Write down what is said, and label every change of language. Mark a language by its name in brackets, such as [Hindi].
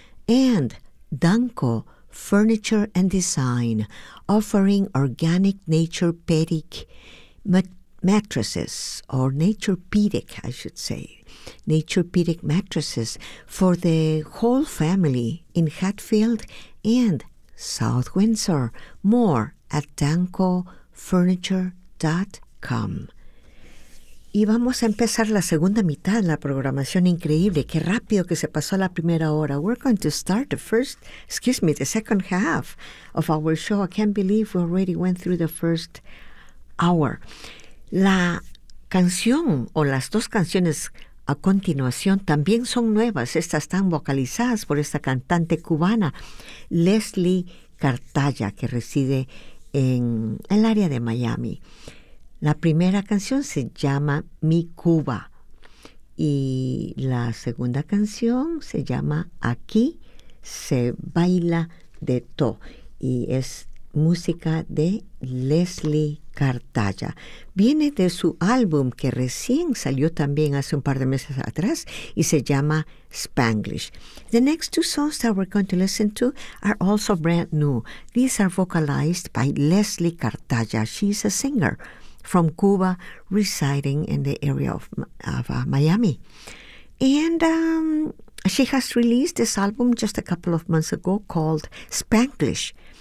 [English] And Danko Furniture and Design, offering organic nature pedic mattresses, or naturepedic, I should say, naturepedic mattresses for the whole family in Hatfield and South Windsor. More at dancofurniture.com. [Spanish] Y vamos a empezar la segunda mitad, la programación increíble. Qué rápido que se pasó la primera hora. [English] We're going to start the second half of our show. I can't believe we already went through the first hour. [Spanish] La canción, o las dos canciones a continuación, también son nuevas. Estas están vocalizadas por esta cantante cubana, Leslie Cartaya, que reside en el área de Miami. La primera canción se llama Mi Cuba, y la segunda canción se llama Aquí se baila de to, y es música de Leslie Cartaya. Viene de su álbum que recién salió también hace un par de meses atrás y se llama Spanglish. [English] The next two songs that we're going to listen to are also brand new. These are vocalized by Leslie Cartaya. She's a singer from Cuba residing in the area of Miami. And she has released this album just a couple of months ago called Spanglish.